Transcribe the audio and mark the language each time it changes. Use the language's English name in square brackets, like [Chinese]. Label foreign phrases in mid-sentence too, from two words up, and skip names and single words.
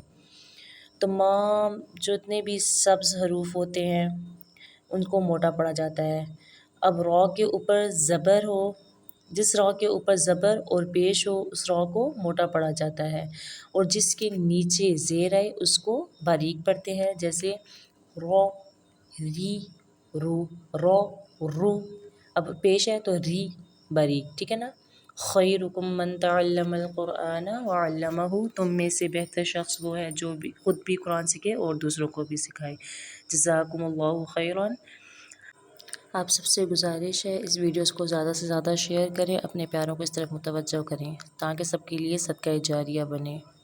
[Urdu] تمام جتنے بھی سبز حروف ہوتے ہیں ان کو موٹا پڑھا جاتا ہے۔ اب را کے اوپر زبر ہو، جس را کے اوپر زبر اور پیش ہو اس را کو موٹا پڑھا جاتا ہے، اور جس کے نیچے زیر آئے اس کو باریک پڑھتے ہیں، جیسے را، ری، رو، را، رو۔ اب پیش ہے تو ری باریک، ٹھیک ہے نا۔ [Arabic] خیرکم من تعلم القرآن وعلمہ، [Urdu] تم میں سے بہتر شخص وہ ہے جو خود بھی قرآن سیکھے اور دوسروں کو بھی سکھائے۔ [Arabic] جزاکم اللہ خیرا۔ [Urdu] آپ سب سے گزارش ہے اس ویڈیوز کو زیادہ سے زیادہ شیئر کریں، اپنے پیاروں کو اس طرف متوجہ کریں تاکہ سب کے لیے صدقہ جاریہ بنے۔